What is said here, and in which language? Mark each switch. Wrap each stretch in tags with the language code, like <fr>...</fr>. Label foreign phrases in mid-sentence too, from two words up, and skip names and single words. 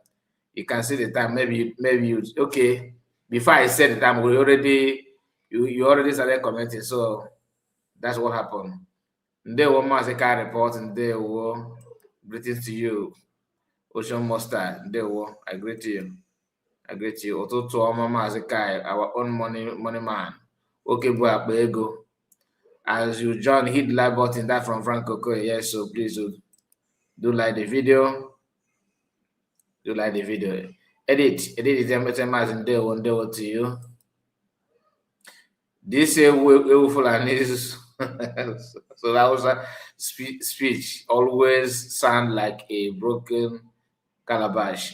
<en>You can see the time. Maybe you, okay. Before I said the time, you already started commenting. So that's what happened.</en> <ig>Ndewo Mazi Kai report, Ndewo.</ig> <en>Greetings to you. Ocean Mustard,</en> <ig>Ndewo.</ig> <en>I greet you.</en> <ig>Otutu Oma</ig> <en>Mazi Kai, our own money man. Okay, boy, ego. As you join, hit the like button. That from Franco. Yes, so please do like the video. Edit is Ndewo to you. This is so that was a speech always sound like a broken calabash.</en>